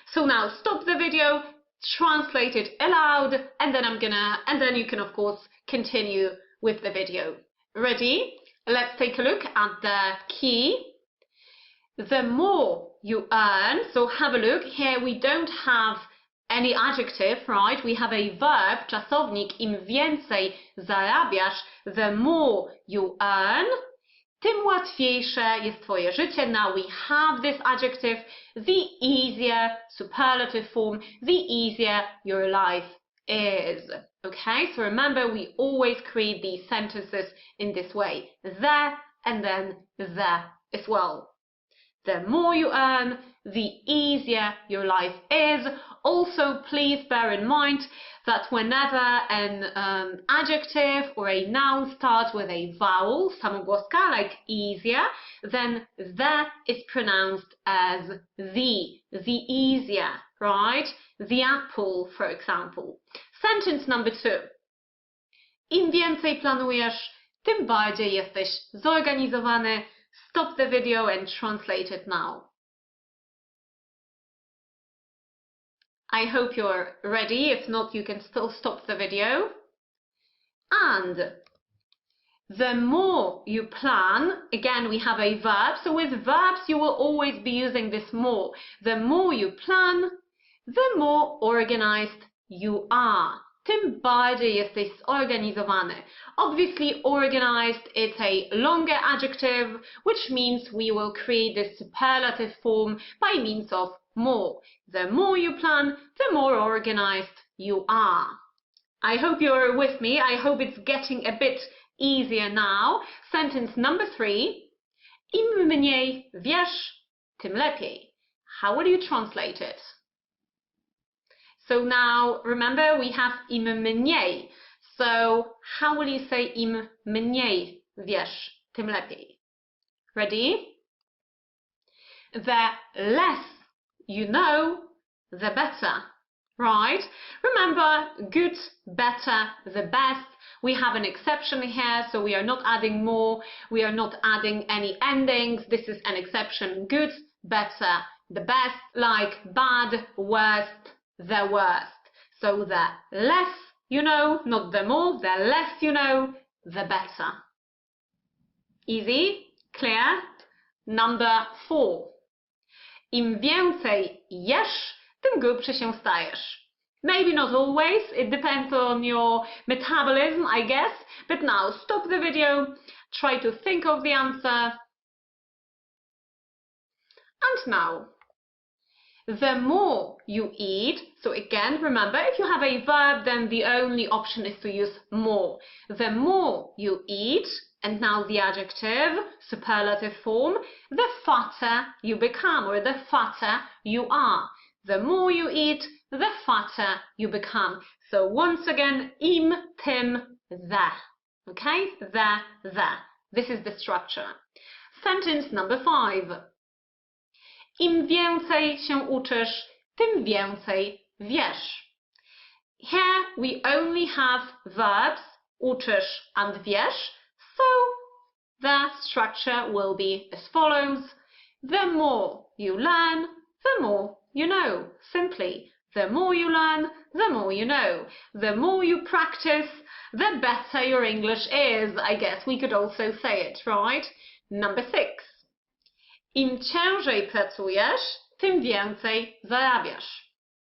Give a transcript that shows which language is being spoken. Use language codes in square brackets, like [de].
[en] So now stop the video, translate it aloud, and then you can of course continue with the video. Ready? Let's take a look at the key. The more you earn, so have a look, here we don't have any adjective, right? We have a verb, czasownik, [pl] im więcej zarabiasz, [en] the more you earn, [pl] tym łatwiejsze jest twoje życie. [en] Now we have this adjective, the easier, superlative form, the easier your life is. Okay, so remember we always create these sentences in this way, the and then the as well. The more you earn, the easier your life is. Also, please bear in mind that whenever an adjective or a noun starts with a vowel, samogłoska, like easier, then the is pronounced as the easier, right? The apple, for example. Sentence number 2. [pl] Im więcej planujesz, tym bardziej jesteś zorganizowany. [en] Stop the video and translate it now. I hope you're ready. If not, you can still stop the video. And the more you plan, again we have a verb, so with verbs you will always be using this more. The more you plan, the more organized you are. [pl] Tym bardziej jesteś zorganizowany. [en] Obviously, organized is a longer adjective, which means we will create this superlative form by means of more. The more you plan, the more organized you are. I hope you're with me. I hope it's getting a bit easier now. Sentence number 3. [pl] Im mniej wiesz, tym lepiej. [en] How will you translate it? So now, remember, we have [pl] im mniej. [en] So how will you say [pl] im mniej wiesz, tym lepiej? [en] Ready? The less you know, the better. Right? Remember, good, better, the best. We have an exception here, so we are not adding more. We are not adding any endings. This is an exception. Good, better, the best, like bad, worst, the worst. So the less you know, not the more, the less you know, the better. Easy? Clear? Number 4. [pl] Im więcej jesz, tym grubszy się stajesz. [en] Maybe not always, it depends on your metabolism, I guess. But now, stop the video, try to think of the answer. And now, The more you eat, so again, remember, if you have a verb, then the only option is to use more. The more you eat, and now the adjective, superlative form, the fatter you become, or the fatter you are. The more you eat, the fatter you become. So once again, im, tym, the. Okay? The. This is the structure. Sentence number 5. [pl] Im więcej się uczysz, tym więcej wiesz. [en] Here we only have verbs, uczysz and wiesz, so the structure will be as follows. The more you learn, the more you know. Simply, the more you learn, the more you know. The more you practice, the better your English is. I guess we could also say it, right? Number 6. [pl] Im ciężej pracujesz, tym więcej zarabiasz.